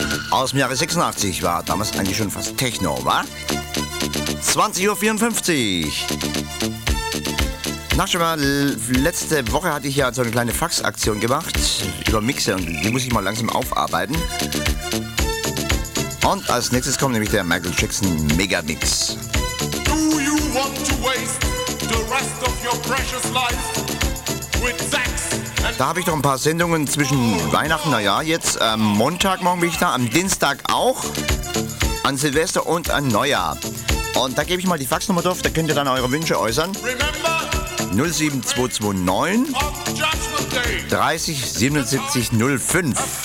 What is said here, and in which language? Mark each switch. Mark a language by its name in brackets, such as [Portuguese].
[German] Aus dem Jahre 86 war damals eigentlich schon fast Techno, wa? 20.54 Uhr. Nach schon mal, letzte Woche hatte ich ja so eine kleine Faxaktion gemacht über Mixer und die muss ich mal langsam aufarbeiten. Und als nächstes kommt nämlich der Michael Jackson Megamix. [English] Do you want to waste the rest of your precious life with sex? [German] Da habe ich noch ein paar Sendungen zwischen Weihnachten, naja, jetzt Montag morgen bin ich da, am Dienstag auch, an Silvester und an Neujahr. Und da gebe ich mal die Faxnummer drauf, da könnt ihr dann eure Wünsche äußern. 07229 30 77 05.